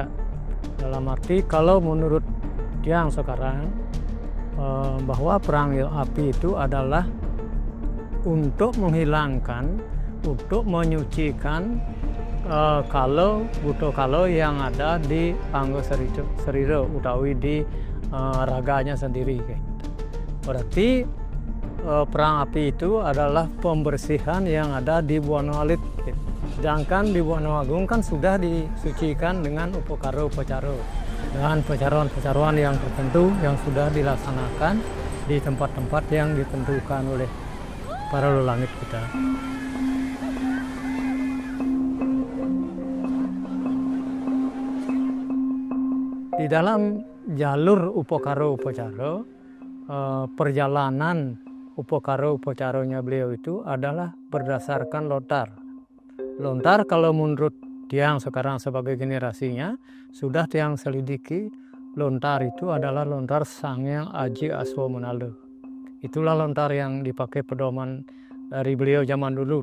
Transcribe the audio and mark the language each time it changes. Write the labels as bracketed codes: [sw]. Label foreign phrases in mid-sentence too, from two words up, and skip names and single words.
[id] Dalam arti kalau menurut yang sekarang bahwa perang api itu adalah untuk menghilangkan, untuk menyucikan kalau yang ada di [ban] anggo serira utawi [id] di raganya sendiri. Berarti perang api itu adalah pembersihan yang ada di Buana Alit. Sedangkan di Buana Agung kan sudah disucikan dengan upakara-upacaro, dengan pecaruan-pecaruan yang tertentu yang sudah dilaksanakan di tempat-tempat yang ditentukan oleh para leluhur kita. Di dalam jalur upakara-upacaro, perjalanan upakara-upacaronya beliau itu adalah berdasarkan lontar. Lontar kalau menurut tiang sekarang sebagai generasinya, sudah tiang selidiki, lontar itu adalah lontar Sangyang Aji Aswamanala. Itulah lontar yang dipakai pedoman dari beliau zaman dulu.